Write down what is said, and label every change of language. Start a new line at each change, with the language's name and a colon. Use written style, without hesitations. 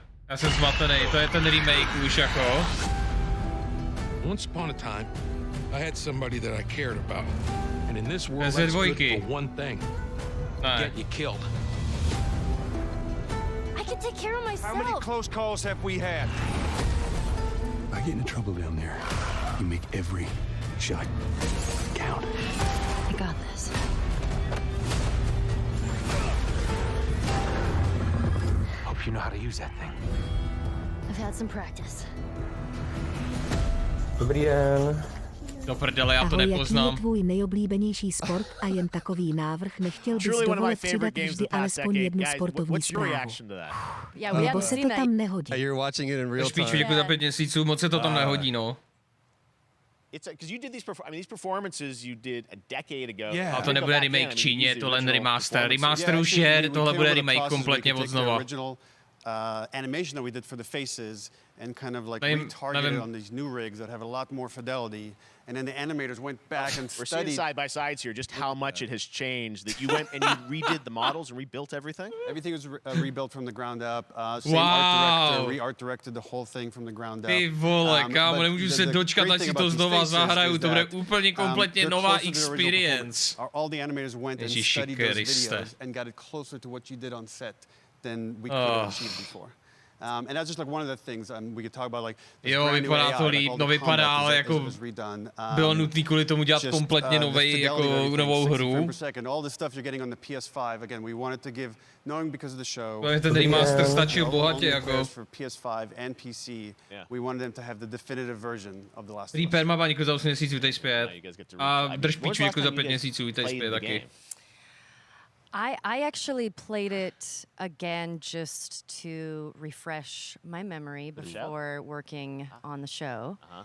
Czech: Já jsem zmatený, to je ten remake už jako.
English: Once upon a time, I had somebody that I cared about. And in this world, that's good for one thing. Get you killed. I can take care of myself. How many close calls have we had? I get into trouble down there. You make every shot count. I got this. Hope you know how to use that thing. I've had some practice.
Czech: Dobrý den. Do prdele, já to nepoznám. Jaký je tvůj nejoblíbenější sport a jen takový návrh, nechtěl bys dovolit přidat vždy alespoň jednu sportovní zprávu. Nebo se to tam nehodí. Spíš jako za 5 měsíců, moc se to tam nehodí, no.
English: Because you did these performances you did a decade ago. Yeah.
Czech: A to nebude remake Číně, tohle je remaster. Remaster už je, tohle bude remake kompletně od znova.
English: Animation that we did for the faces and kind of like retargeted on these new rigs that have a lot more fidelity. And then the animators went back and We're studied. seeing side by sides here just how much it has changed. That you went and you redid the models and rebuilt everything? Everything was rebuilt from the ground up. Same art director re-art directed the whole thing from the ground up.
Czech: Ty vole, kámo, nemůžu se dočkat, až si to znova zahraju. To bude úplně kompletně nová experience.
English: All the animators went and studied those videos and got it closer to what you did on set than we could have achieved before. And that's just like one of the things we could talk about, like
Czech: jo, vypadá to líp, no vypadá, ale jako bylo nutný kvůli tomu dělat kompletně novou hru.
English: All the stuff you're getting on the PS5, again, we wanted to give, knowing because of the show.
Czech: Ten remaster stačil bohatě jako.
English: For PS5 and PC, we wanted them to have the definitive version of The Last of Us.
Czech: Reaper má baníku za 8 měsíců, vítej zpět. A drž piču jako za 5 měsíců, vítej zpět taky.
English: I actually played it again just to refresh my memory before working on the show.